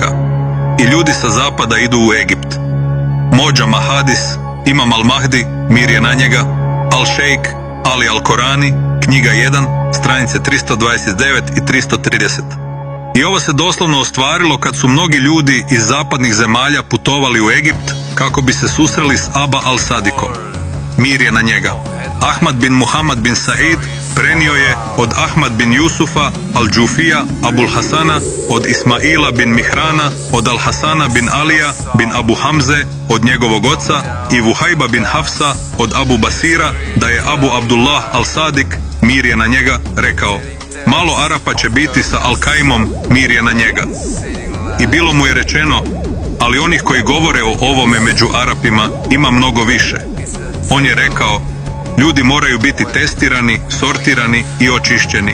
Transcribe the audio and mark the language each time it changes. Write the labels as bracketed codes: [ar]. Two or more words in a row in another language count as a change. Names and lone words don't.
[hr] I ljudi sa zapada idu u Egipt. Mođa Mahadis, Imam al-Mahdi, mir je na njega, Al-Šejk, Ali al-Korani, knjiga 1, stranice 329 i 330. I ovo se doslovno ostvarilo kad su mnogi ljudi iz zapadnih zemalja putovali u Egipt kako bi se susreli s Aba al-Sadikom. Mir je na njega. Ahmad bin Muhammad bin Said prenio je od Ahmad bin Jusufa al-Džufija Abul Hasana, od Ismaila bin Mihrana, od Al-Hasana bin Alija bin Abu Hamze, od njegovog oca, i Vuhajba bin Hafsa od Abu Basira, da je Abu Abdullah al-Sadik, mir je na njega, rekao, malo Arapa će biti sa Al-Kaimom, mir je na njega. I bilo mu je rečeno, ali onih koji govore o ovome među Arapima ima mnogo više. On je rekao, ljudi moraju biti testirani, sortirani i očišćeni.